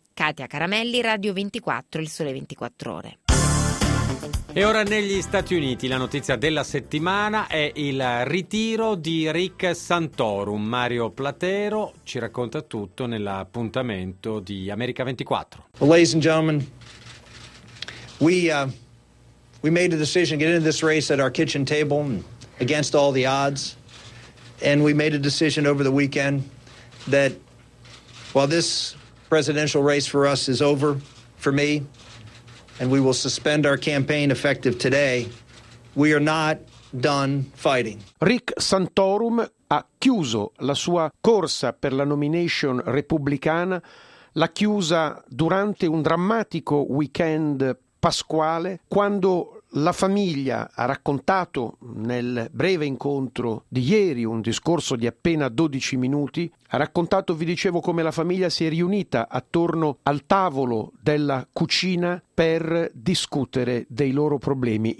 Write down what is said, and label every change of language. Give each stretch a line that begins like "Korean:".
Italian: Katia Caramelli, Radio 24, Il Sole 24 Ore. E ora negli Stati Uniti la notizia della settimana è il ritiro di Rick Santorum. Mario Platero ci racconta tutto nell'appuntamento di America 24.
English: Well, ladies and gentlemen, we made a decision to get into this race at our kitchen table against all the odds. And we made a decision over the weekend that while this presidential race for us is over, for me, and we will suspend our campaign effective today, we are not done fighting.
Italian: Rick Santorum ha chiuso la sua corsa per la nomination repubblicana, l'ha chiusa durante un drammatico weekend pasquale, quando la famiglia ha raccontato nel breve incontro di ieri, un discorso di appena 12 minuti, ha raccontato, vi dicevo, come la famiglia si è riunita attorno al tavolo della cucina per discutere dei loro problemi.